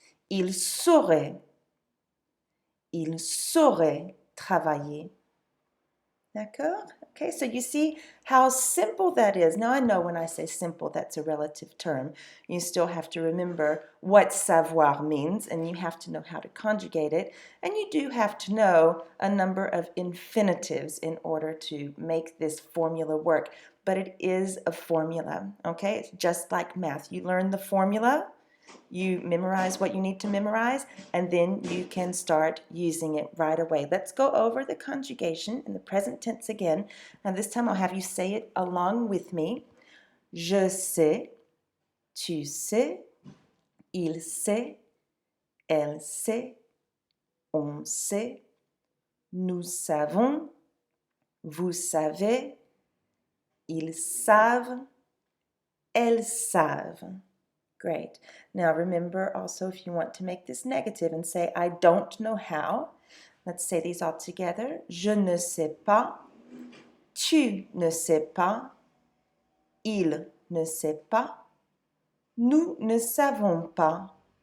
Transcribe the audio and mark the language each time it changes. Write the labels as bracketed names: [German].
[French] Ils sauraient travailler. D'accord? [English] Okay, so you see how simple that is. Now I know when I say simple, that's a relative term. You still have to remember what savoir means, and you have to know how to conjugate it, and you do have to know a number of infinitives in order to make this formula work. But it is a formula, okay? It's just like math. You learn the formula, you memorize what you need to memorize, and then you can start using it right away. Let's go over the conjugation in the present tense again. Now this time I'll have you say it along with me. [French] Je sais, tu sais, il sait, elle sait, on sait, nous savons, vous savez, ils savent, elles savent. [English] Great. Now remember also if you want to make this negative and say I don't know how. Let's say these all together. [French] Je ne sais pas. Tu ne sais pas. Il ne sait pas. Nous ne savons pas.